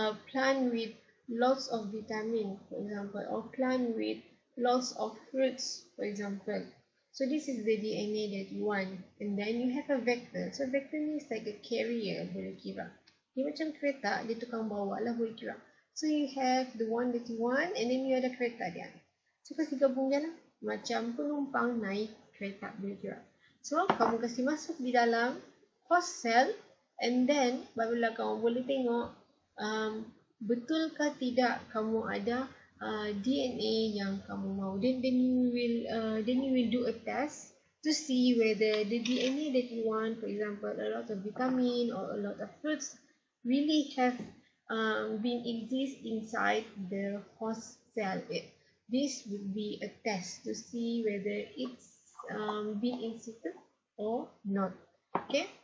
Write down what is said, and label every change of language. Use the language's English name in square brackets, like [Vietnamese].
[English] plant with lots of vitamin, for example, or plant with lots of fruits, for example. So this is the DNA that you want. And then you have a vector. [Malay] So vector ni [English] is like a carrier, [Malay] boleh kira. Dia macam kereta, dia tukang bawa lah, boleh kira. [English] So you have the one that you want, and then you [Malay] ada kereta dia. So kasi gabung je lah. Macam penumpang naik kereta, boleh kira. So kamu kasi masuk di dalam host cell, and then barulah kamu boleh tengok betul ke tidak kamu ada DNA yang kamu mau. [English] Then you will do a test to see whether the DNA that you want, for example, a lot of vitamin or a lot of fruits, really have been exist inside the host cell. This would be a test to see whether it's been inserted or not. Okay.